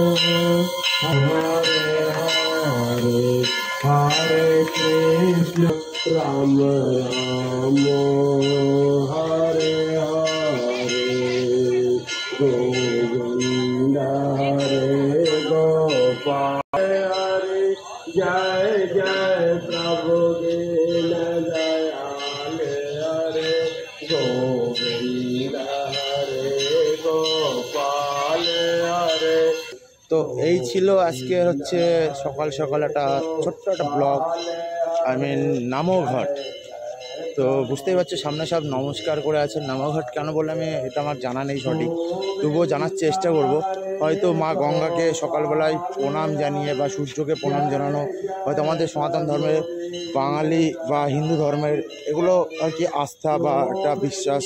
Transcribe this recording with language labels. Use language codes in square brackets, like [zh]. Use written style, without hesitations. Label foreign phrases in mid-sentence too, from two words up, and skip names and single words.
[hi] हरे हरे हरे कृष्ण राम राम हरे हरे गोविंद हरे गोपाल हरे जय जय प्रभु दीन दयाल हरे गोविंद हरे गोपाल हरे Jai Jai Prabhu Dina Dayal Hare Govinda Hare Gopal Hare। [bn] তো এই ছিল আজকে হচ্ছে সকাল সকাল একটা ছোট্ট একটা ব্লগ, নামঘাট। তো বুঝতেই পারছো সামনে সব নমস্কার করে আছে। নামঘাট কেন বললাম এটা আমার জানা নেই সঠিক, তবুও জানার চেষ্টা করব। হয়তো মা গঙ্গাকে সকালবেলায় প্রণাম জানিয়ে বা সূর্যকে প্রণাম জানানো, হয়তো আমাদের সনাতন ধর্মের বাঙালি বা হিন্দু ধর্মের এগুলো আর কি আস্থা বা একটা বিশ্বাস।